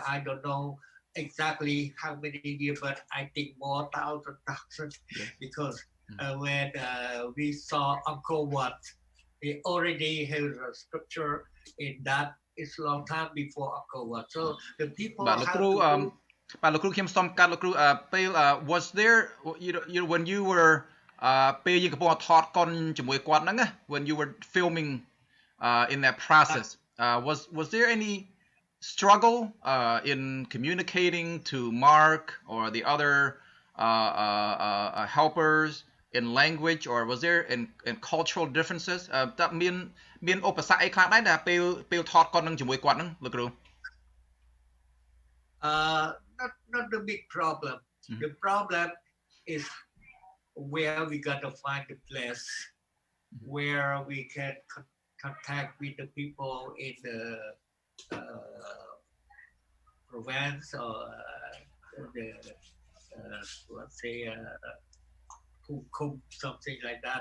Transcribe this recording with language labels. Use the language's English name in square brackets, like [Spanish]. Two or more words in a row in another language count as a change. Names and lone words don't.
[English] I don't know exactly how many years, but I think more thousand, because when we saw Angkor Wat, it already has a structure in that. It's a long time before Angkor Wat. So the people have to [Khmer] បាទលោកគ្រូខ្ញុំសុំកាត់លោកគ្រូពេល [English] was there when you were [Khmer] ពេលយើងកំពុងថតកុនជាមួយគាត់ហ្នឹងណា [English] when you were filming in that process was there any struggle in communicating to Mark or the other helpers in language, or was there in cultural differences [Khmer] តើមានឧបសគ្គអីខ្លះដែរដែលពេលថតកុននឹងជាមួយគាត់ហ្នឹងលោកគ្រូ [English] not the big problem. The problem is where we got to find the place where we can contact with the people in the province or the let's say something like that.